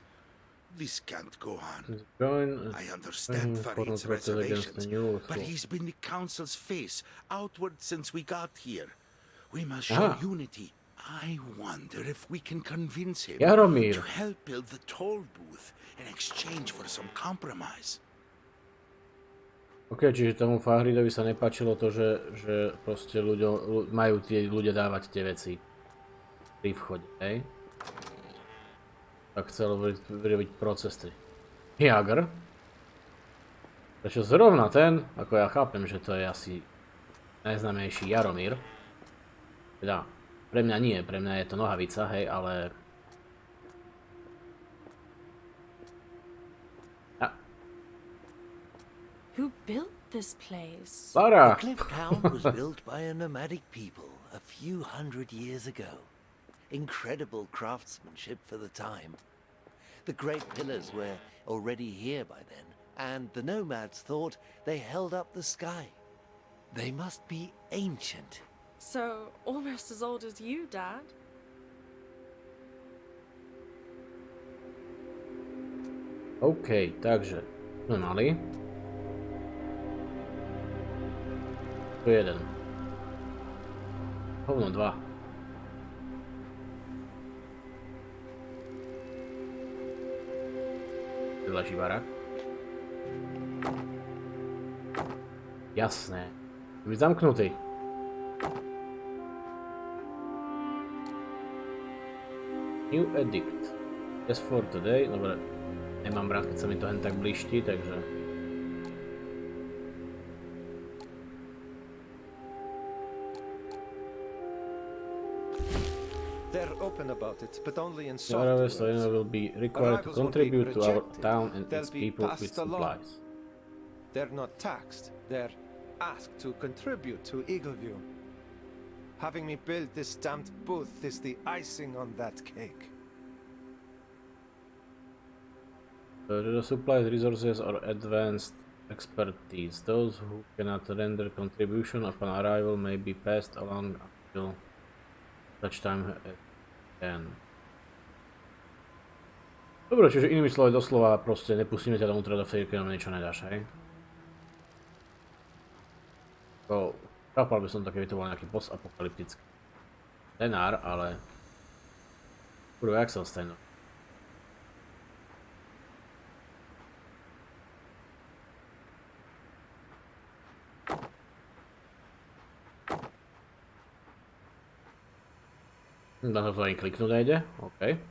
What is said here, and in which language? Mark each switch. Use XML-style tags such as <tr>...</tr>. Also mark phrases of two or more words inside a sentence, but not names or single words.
<en>This can't go on. I understand Farid's against the reservations, new but he's been the council's face outward since we got here. We must show unity. I wonder if we can convince him Jaromír. to help build the toll booth in exchange for some compromise.</en> <sk>OK, čiže tomu Fahridovi sa nepáčilo to, že proste majú tie ľudia dávať tie veci pri vchode, hej? Tak chcel vyrobiť procesy. Jager? Prečo zrovna ten, ako ja chápem, že to je asi najznámejší Jaromír. Teda, pre mňa nie, pre mňa je to nohavica, hej, ale...</sk> <en>Who built this place? Lara! The cliff town was built by a nomadic people a few hundred years ago. Incredible craftsmanship for the time. The great pillars were already here by then, and the nomads thought they held up the sky. They must be ancient, So, almost as old as you, Dad.</en> <sk>OK, takže sme mali. Tu jeden. Hovno 2. Tu leží barák. Jasné. Byť zamknutý.</sk> <en>New edict. Yes for today.</en> <sk>Dobre. Nemám rád, keď sa mi to len tak bliští, takže...</sk> <en>They're open about it, but only in The soft arrivals words. will be required to Arrivals will be contribute to our rejected. town and They'll its be people with passed along. supplies. They're not taxed, they're asked to contribute to Eagleview. Having me build this stamped booth is the icing on that cake. The supplies, resources, or advanced expertise. Those who cannot render contribution upon arrival may be passed along until such time as can.</en> <sk>Dobre, čiže inými slovami doslova proste nepustíme ťa dovnútra do vtedy, keď nám niečo nedáš, hej? Chápal by som to, keby to bol nejaký post-apokalyptický scenár, ale... Kurva, jak sa ostane? Na to ani kliknúť nejde? OK.</sk>